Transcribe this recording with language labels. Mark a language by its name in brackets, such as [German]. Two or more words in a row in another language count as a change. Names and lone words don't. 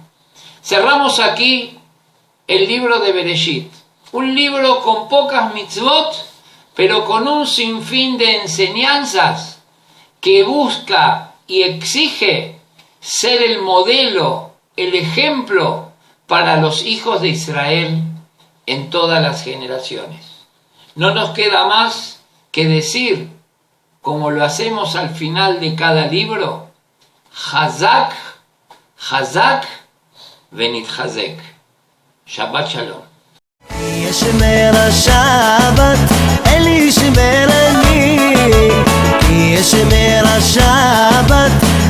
[Spanish] Cerramos aquí el libro de Bereshit, un libro con pocas mitzvot, pero con un sinfín de enseñanzas que busca y exige ser el modelo, el ejemplo para los hijos de Israel en todas las generaciones. No nos queda más que decir, como lo hacemos al final de cada libro, [Hebrew] חזק, חזק, ונתחזק. שבת שלום. ישמר השבת, אל ישמר אני, ישמר השבת